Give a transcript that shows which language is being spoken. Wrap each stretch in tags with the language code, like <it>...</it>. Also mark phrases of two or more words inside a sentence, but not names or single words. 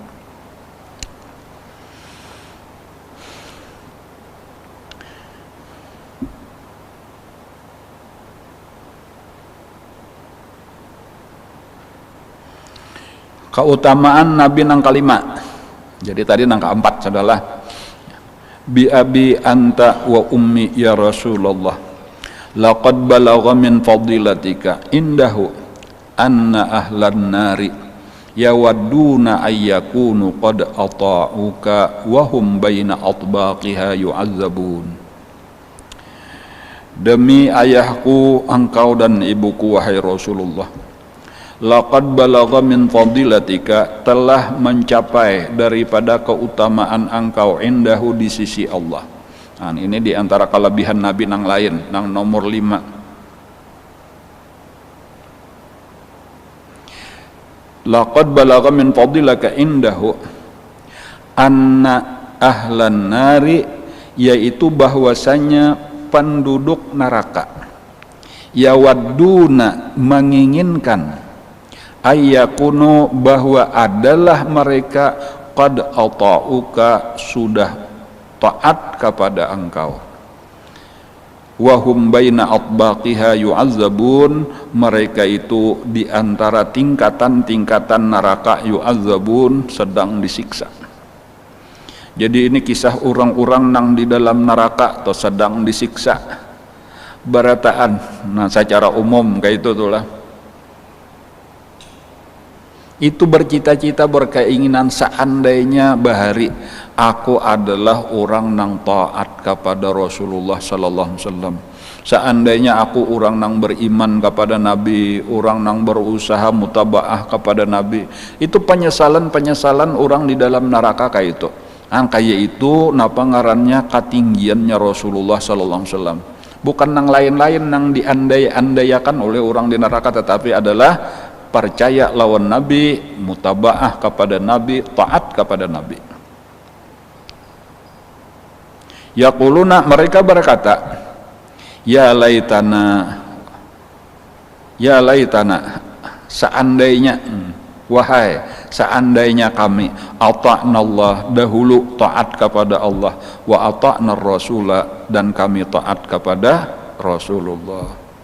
<id>Keutamaan Nabi nang kalima.</id> <ar>Jadi tadi nang keempat adalah بأبي أنت وأمي يا رسول الله لقد بلغ من فضيلتك عنده أن أهل النار يودون أن يكونوا قد أطاعوك وهم بين أطباقها يعذبون.</ar> <id>Demi ayahku engkau dan ibuku wahai Rasulullah,</id> <ar>لقد بلغ من فضيلتك,</ar> <id>telah mencapai daripada keutamaan engkau indahu di sisi Allah. Ini diantara kelebihan Nabi nang lain, nang nomor 5.</id> <ar>لقد بلغ من فضلك عنده أن أهل النار,</ar> <id>yaitu bahwasanya penduduk neraka yawadduna, menginginkan, ayyakunu, bahwa adalah mereka</id> <ar>قد أطاعوك,</ar> <id>sudah taat kepada engkau,</id> <ar>وهم بين أطباقها يعذبون,</ar> <id>mereka itu di antara tingkatan-tingkatan neraka yu'azzabun, sedang disiksa. Jadi ini kisah orang-orang nang di dalam neraka atau sedang disiksa barataan. Secara umum kayak itu tuh lah. Itu bercita-cita, berkeinginan seandainya bahari aku adalah orang nang taat kepada Rasulullah</id> <ar>صلى الله عليه وسلم.</ar> <id>Seandainya aku orang nang beriman kepada Nabi, orang nang berusaha mutabaah kepada Nabi. Itu penyesalan orang di dalam neraka kayak itu. Kayak itu</id> <bjn>napa ngarannya</bjn> <id>ketinggiannya Rasulullah</id> <ar>صلى الله عليه وسلم.</ar> <id>Bukan nang lain-lain nang diandai-andaikan oleh orang di neraka, tetapi adalah percaya lawan Nabi, mutabaah kepada Nabi, taat kepada Nabi. Yaquluna, mereka berkata,</id> <ar>يا ليتنا,</ar> <id>seandainya, wahai seandainya kami</id> <ar>أطعنا الله,</ar> <id>dahulu taat kepada Allah,</id> <ar>وأطعنا رسوله,</ar> <id>dan kami taat kepada Rasulullah.</id>